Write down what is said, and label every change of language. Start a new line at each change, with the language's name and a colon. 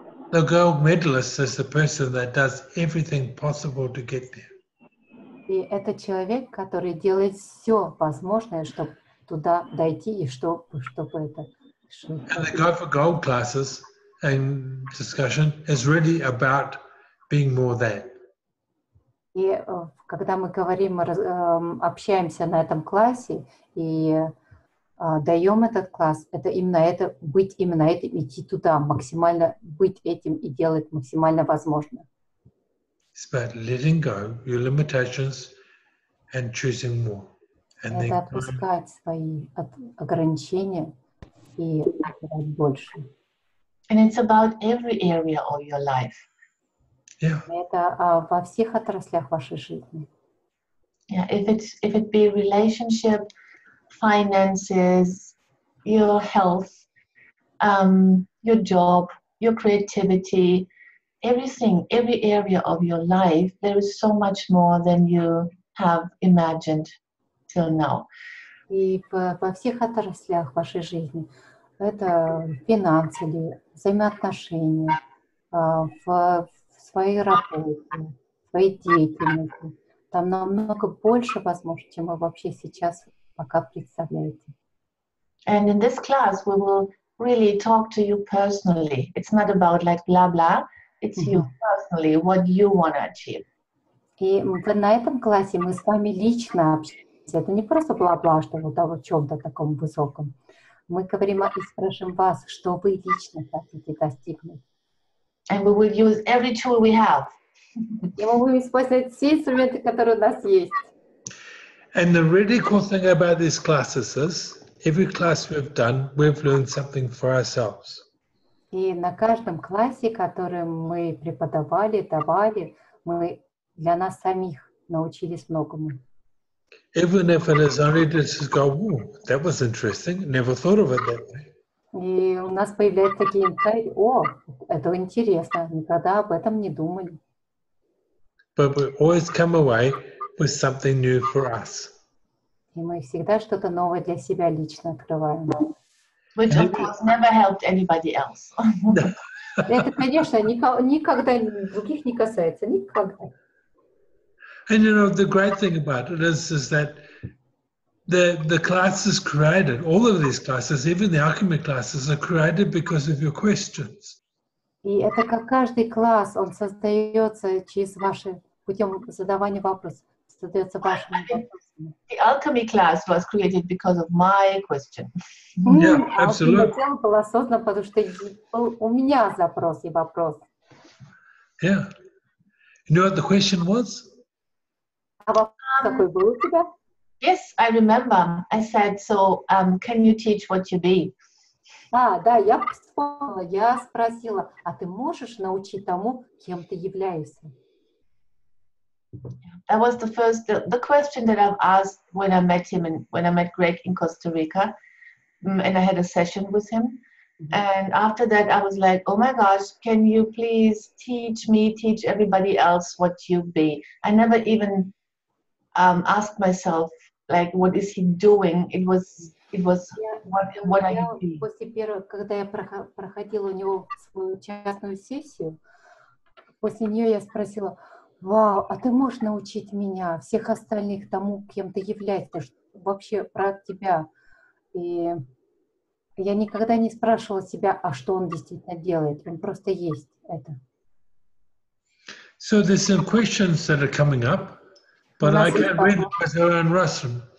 English: The gold medalist is the person that does everything possible to get there.
Russian: И это человек, который делает все возможное, чтобы туда дойти и чтобы это.
English: And the Go for Gold classes and discussion is really about being more than.
Russian: И когда мы говорим, общаемся на этом классе и даем этот класс, это именно это, быть именно этим, идти туда, максимально быть этим и делать максимально возможно.
English: It's about letting go your limitations and choosing more. And
Russian: Это отпускать свои ограничения и выбирать больше.
English: And it's about every area of your life. Yeah.
Russian: Это во всех отраслях вашей жизни.
English: Yeah, if it be relationship, finances, your health, your job, your creativity, everything, every area of your life, there is so much more than you have imagined till now.
Russian: И во всех отраслях вашей жизни. Это финансы или взаимоотношения, в своей работе, в своей деятельности. Там намного больше возможно, чем вы вообще сейчас пока представляете.
English: And in this class, we will really talk to you personally. It's not about like blah blah. It's you personally, what you want to achieve.
Russian: И на этом классе мы с вами лично общаемся. Это не просто бла-бла, что вот о чем-то таком высоком. Мы говорим и спрашиваем вас, что вы лично хотите достигнуть.
English: And we will use every tool we have.
Russian: И мы будем использовать все инструменты, которые у нас есть.
English: And the really cool thing about these classes is, every class we've done, we've learned something for ourselves.
Russian: И на каждом классе, который мы преподавали, давали, мы для нас самих научились многому.
English: Even if it is only to just go, "Whoa, that was interesting. Never thought of it that way."
Russian: И у нас появляются такие инсайты. Это интересно, никогда об этом не думали.
English: But we always come away with something new for us.
Russian: И мы всегда что-то новое для себя лично открываем.
English: Which of course never helped anybody else.
Russian: Это, конечно, никогда других не касается, никогда.
English: And you know, the great thing about it is that the classes created, all of these classes, even the alchemy classes, are created because of your questions.
Russian: И это как каждый класс, он создается через ваши, путем задавания вопросов, создается вашими вопросами.
English: The alchemy class was created because of my question. Yeah, absolutely.
Russian: Тело было создано, потому что был у меня запрос и вопрос.
English: Yeah. You know what the question was?
Russian: А вопрос какой был у тебя?
English: Yes, I remember. I said, so can you teach what you be?
Russian: Да, я вспомнила, я спросила, а ты можешь научить тому, кем ты являешься?
English: That was the question that I've asked when I met him and when I met Greg in Costa Rica, and I had a session with him. And after that, I was like, oh my gosh, can you please teach me, teach everybody else what you be? I never even asked myself, like, what is he doing? It was what are you doing?
Russian: После первого, когда я проходила у него свою частную сессию, после нее я спросила: вау, а ты можешь научить меня, всех остальных тому, кем ты являешься, вообще про тебя? И я никогда не спрашивала себя, а что он действительно делает. Он просто есть это.
English: So there's some questions that are coming up, but I can't read them because they're in Russian.